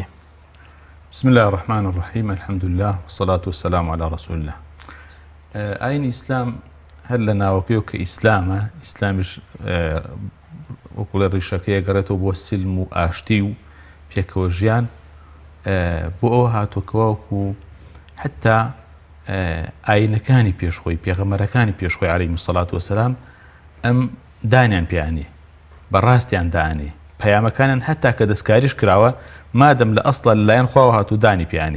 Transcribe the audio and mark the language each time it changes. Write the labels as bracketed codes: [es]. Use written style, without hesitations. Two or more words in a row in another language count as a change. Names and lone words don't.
[ar] بسم الله الرحمن الرحيم الحمد لله والصلاة والسلام على رسول الله. [ckb] ئاینی ئیسلام هەر لە ناوەکەیەوە کە ئیسلامە ئیسلامیش وەکو لە ڕیشەکەی گەڕێتەوە بۆ سیلم و ئاشتی و پێکەوە ژیان بۆ ئەوە هاتووەکەوەکو حتا ئاینەکانی پێشخۆی پێغەمبەرەکانی پێشخۆی [ar] عەلەیهیمو سەڵات وەسەلام [ckb] ئەم دانیان پێیانێ بەڕاستیان دانێ پەیامەکانیان هەتا کە دەستکاریش کراوە مادەم لە ئەسڵە لەلایەن خواوە هاتوو دانی پێیانێ